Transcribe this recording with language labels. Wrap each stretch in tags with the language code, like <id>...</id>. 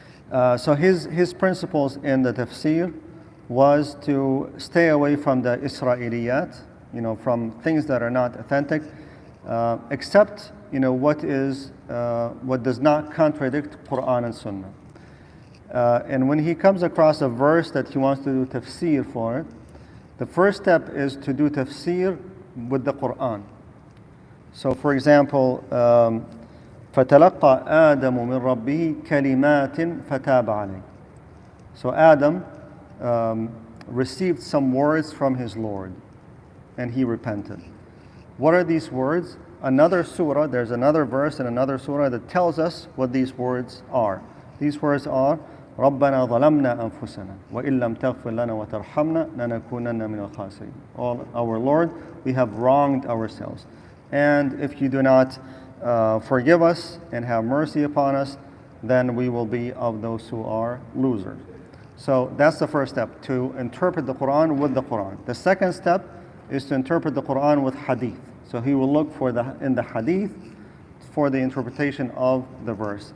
<en>So his principles in the tafsir was to stay away from the Isra'iliyat, from things that are not authentic, except what does not contradict Quran and Sunnah. And when he comes across a verse that he wants to do tafsir for it, the first step is to do tafsir with the Quran. So for example,</en> <ar>فَتَلَقَّى آدَمُ مِنْ رَبِّهِ كَلِمَاتٍ فَتَابَ عَلَيْهِ.</ar> <en>So Adam received some words from his Lord, and he repented. What are these words? Another surah, there's another verse in another surah that tells us what these words are. These words are,</en> <ar>رَبَّنَا ظَلَمْنَا أَنفُسَنَا وَإِن لَمْ تَغْفِرْ لَنَا وَتَرْحَمْنَا لَنَكُونَنَّ مِنَ الْخَاسِرِينَ.</ar> <en>Oh, our Lord, we have wronged ourselves. And if you do not forgive us and have mercy upon us, then we will be of those who are losers. So that's the first step, to interpret the Quran with the Quran. The second step is to interpret the Quran with hadith. So he will look for in the hadith for the interpretation of the verse.</en>